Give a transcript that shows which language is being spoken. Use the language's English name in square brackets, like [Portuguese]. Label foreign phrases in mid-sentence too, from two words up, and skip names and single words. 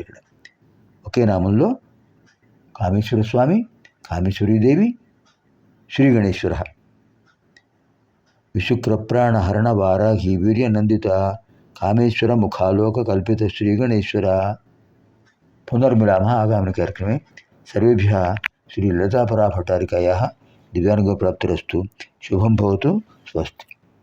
[Telugu] ఇక్కడ ఒకే నామంలో కామేశ్వర స్వామి, కామేశ్వరీదేవి, శ్రీ గణేశ్వర. [Sanskrit] విశుక్ర ప్రాణ హరణ వారాహి వీర్య నందిత కామేశ్వర ముఖాలోక కల్పిత శ్రీ గణేశ్వర. పునర్మిలామः आगामिनि कार्यक्रमे. सर्वेभ्यः श्री ललितापराभट्टारिकायाः दिव्यानुग्रहप्राप्तिरस्तु. शुभं भवतु. स्वस्ति.